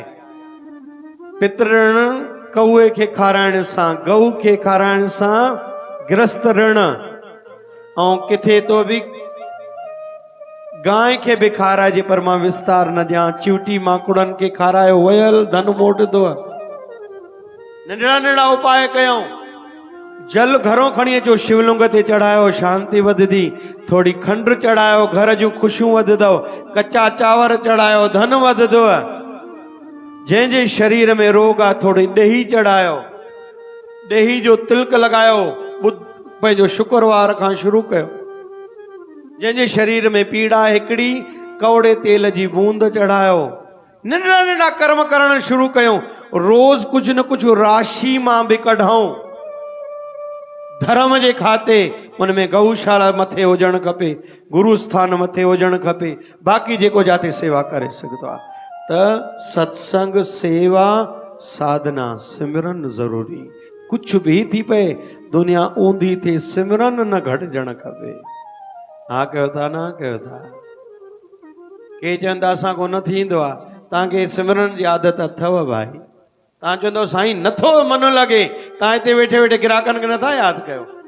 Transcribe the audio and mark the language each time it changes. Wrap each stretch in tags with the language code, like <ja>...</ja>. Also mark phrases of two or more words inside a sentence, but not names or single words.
<sd>पितृ ऋण कौए खे खाराइण सां, गऊ खे खाराइण सां गृहस्थ ऋण। ऐं किथे तो भी गांइ खे भी खाराइजे, पर मां विस्तार न ॾियां। चिवटी माकुड़नि खे खारायो, वयल धन मोटंदो। नंढड़ा नंढड़ा उपाय कयूं। जल घरों खणी अचो, शिवलिंग ते चढ़ायो, शांति वधदी। थोड़ी खंड चढ़ायो, घर जूं ख़ुशियूं वधदव। कच्चा चांवर चढ़ायो, धन वधदो। जंहिंजे शरीर में रोग आहे, थोड़ी ॾही चढ़ायो, ॾही जो तिलक लगायो, पंहिंजो शुक्रवार खां शुरू कयो। जंहिंजे शरीर में पीड़ा हिकिड़ी, कौड़े तेल जी बूंद चढ़ायो। नंढड़ा नंढड़ा कर्म करण शुरू कयूं। रोज कुछ न कुछ राशि मां बि कढाऊं। धर्म जे खाते उनमें गौशाला मथे हुजणु खपे, गुरु स्थान मथे हुजणु खपे, बाक़ी जेको जाते सेवा करे सघंदो आहे। त सत्संग, सेवा, साधना, सिमरन ज़रूरी। कुछ भी थी पए, दुनिया ऊंधी थी, सिमरन न घटिजणु खपे। हा कयो था, न कयो था। के चवंदा असांखो न थींदो आहे। तव्हांखे सिमरन जी आदत अथव भाई। तव्हां चवंदव साईं नथो मन लॻे, तव्हां हिते वेठे वेठे ग्राहकनि खे नथा यादि कयो।</sd>